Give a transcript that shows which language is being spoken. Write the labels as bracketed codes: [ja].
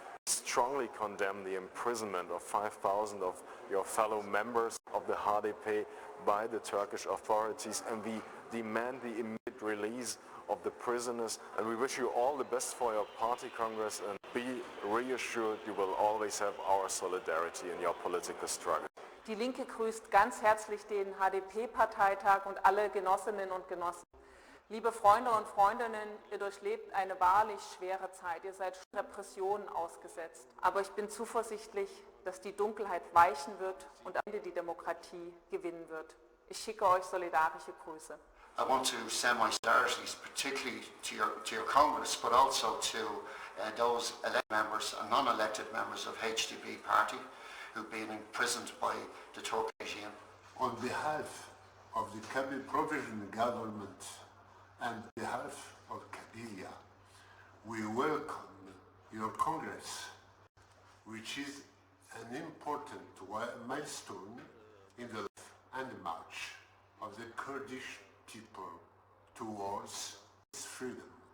[en] Strongly condemn the imprisonment of 5,000 of your fellow members of the HDP by the Turkish authorities, and we demand the immediate release of the prisoners, and we wish you all the best for your party congress, and be reassured you will always have our solidarity in your political struggle. [de] Die Linke grüßt ganz herzlich den HDP-Parteitag und alle Genossinnen und Genossen. Liebe Freunde und Freundinnen, ihr durchlebt eine wahrlich schwere Zeit. Ihr seid Repressionen ausgesetzt. Aber ich bin zuversichtlich, dass die Dunkelheit weichen wird und am Ende die Demokratie gewinnen wird. Ich schicke euch solidarische Grüße. [en] I want to send my solidarities particularly to your Congress, but also to those elected members and non-elected members of HDP party who've been imprisoned by the Turkish regime. On behalf of the Kabylie Provisional Government and behalf of Kabylia, we welcome your Congress, which is an important milestone in the life and march of the Kurdish people towards freedom.